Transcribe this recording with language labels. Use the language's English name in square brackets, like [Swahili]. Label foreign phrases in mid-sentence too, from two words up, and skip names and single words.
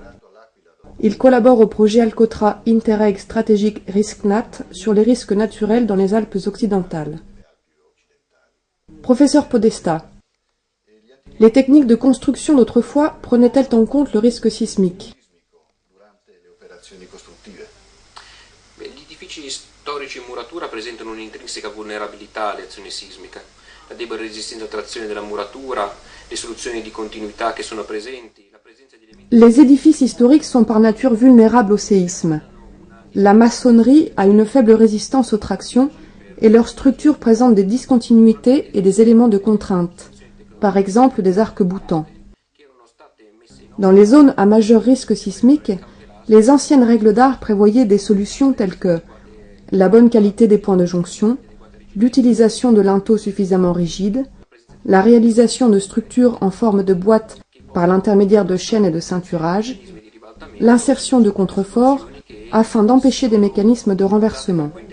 [French] Il collabore au projet Alcotra Interreg Strategic RiskNat sur les risques naturels dans les Alpes occidentales. Professeur Podesta, les techniques de construction d'autrefois prenaient-elles en compte le risque sismique? [Italian] Gli edifici storici in muratura presentano un'intrinseca vulnerabilità alle azioni sismiche. La debole resistenza a trazione della muratura, le soluzioni di continuità che sono presenti, la presenza di elementi... [French] Les édifices historiques sont par nature vulnérables au séisme. La maçonnerie a une faible résistance aux tractions et leur structure présente des discontinuités et des éléments de contrainte, par exemple des arcs-boutants. Dans les zones à majeur risque sismique, les anciennes règles d'art prévoyaient des solutions telles que la bonne qualité des points de jonction, l'utilisation de linteaux suffisamment rigides, la réalisation de structures en forme de boîte par l'intermédiaire de chaînes et de ceinturage, l'insertion de contreforts afin d'empêcher des mécanismes de renversement.